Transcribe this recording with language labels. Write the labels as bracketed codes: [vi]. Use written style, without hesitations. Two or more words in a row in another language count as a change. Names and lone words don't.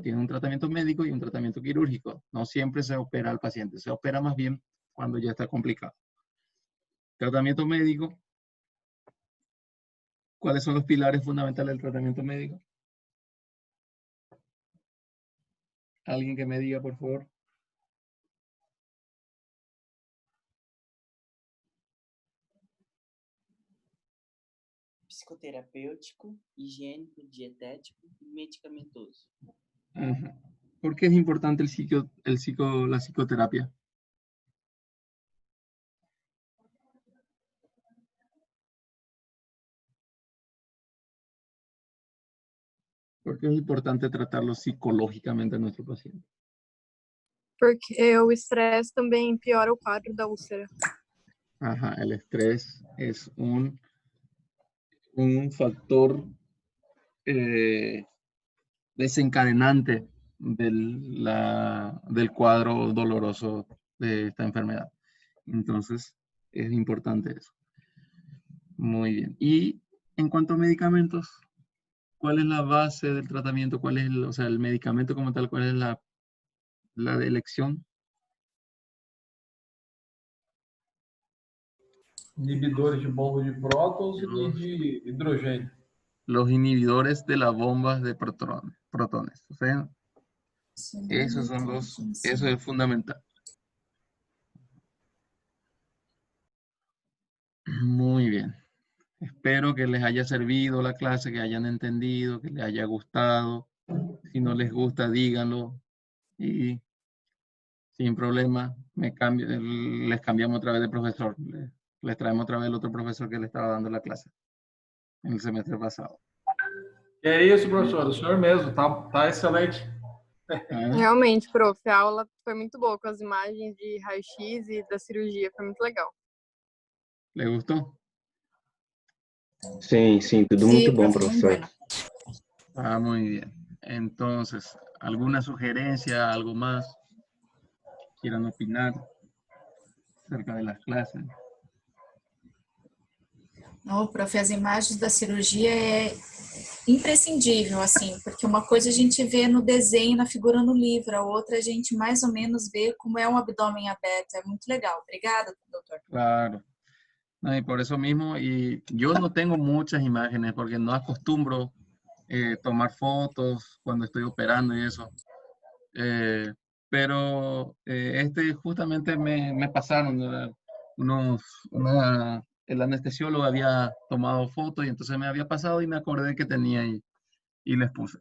[es] Tiene un tratamiento médico y un tratamiento quirúrgico. No siempre se opera al paciente. Se opera más bien cuando ya está complicado. Tratamiento médico. ¿Cuáles son los pilares fundamentales del tratamiento médico? ¿Alguien que me diga, por favor? [pt] Psicoterapêutico, higiênico, dietético e medicamentoso. [es] ¿Por qué es importante la psicoterapia? ¿Por qué es importante tratarlo psicológicamente a nuestro paciente? [pt] Porque o estresse também piora o quadro da úlcera. [es] Ajá, el estrés es un factor desencadenante del cuadro doloroso de esta enfermedad. Entonces, es importante eso. Muy bien. Y en cuanto a medicamentos, ¿cuál es la base del tratamiento? ¿Cuál es el medicamento como tal? ¿Cuál es la de elección? [pt] Inibidores de bomba de prótons e de hidrogênio. [es] Los inhibidores de las bombas de protones. O sea, eso es fundamental. Muy bien. Espero que les haya servido la clase, que hayan entendido, que les haya gustado. Si no les gusta, díganlo. Y sin problema, les cambiamos otra vez de profesor. Les traemos otra vez el otro profesor que le estaba dando la clase en el semestre pasado. [pt] É isso, professor. O senhor mesmo. Tá excelente. Realmente, prof, a aula foi muito boa com as imagens de raio-x e da cirurgia. Foi muito legal. [es] ¿Le gustó? Sí, todo muy bom, profesor. Ah, muy bien. Entonces, ¿alguna sugerencia, algo más? ¿Quieran opinar acerca de las clases? [pt] Não, prof, as imagens da cirurgia é imprescindível, assim, porque uma coisa a gente vê no desenho, na figura no livro, a outra a gente mais ou menos vê como é um abdômen aberto. É muito legal. Obrigada, doutor. [es] Claro. No, y por eso mismo, y yo no tengo muchas imágenes porque no acostumbro tomar fotos cuando estoy operando y eso. Pero justamente me pasaron el anestesiólogo había tomado fotos y entonces me había pasado y me acordé que tenía y les puse.